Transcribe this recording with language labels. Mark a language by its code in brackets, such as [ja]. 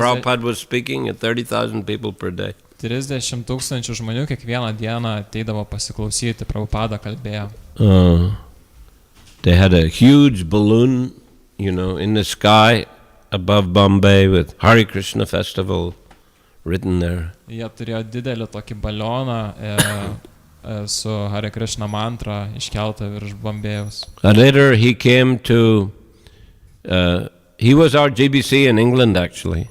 [en] Prabhupada was speaking at 30,000 people per day. [lt] 30,000 žmonių kiekvieną dieną ateidavo pasiklausyti, Prabhupada kalbėjo. [en] They had a huge balloon, in the sky above Bombay with Hare Krishna festival written there. [lt] Jie turėjo didelį tokį balioną su Hare Krishna mantra iškeltą virš Bombėjaus. [en] And later he came to, he was our GBC in England actually.